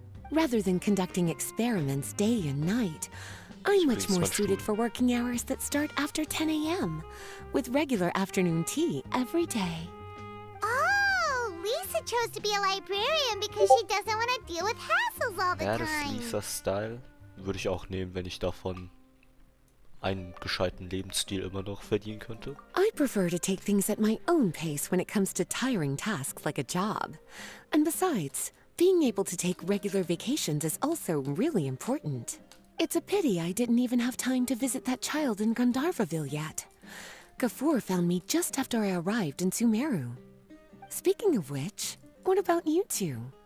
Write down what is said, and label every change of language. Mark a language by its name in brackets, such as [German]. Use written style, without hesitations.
[English] Rather than conducting experiments day and night, I'm much more suited for working hours that start after 10 a.m., with regular afternoon tea every day. Oh, Lisa chose to be a librarian because she doesn't want to deal with hassles all the [German] Ja, das [English] time. [German] ist Lisas Style. Würde ich auch nehmen, wenn ich davon einen gescheiten Lebensstil immer noch verdienen könnte. [English] I prefer to take things at my own pace when it comes to tiring tasks like a job. And besides, being able to take regular vacations is also really important. It's a pity I didn't even have time to visit that child in Gandharvaville yet. Gafoor found me just after I arrived in Sumeru. Speaking of which, what about you two?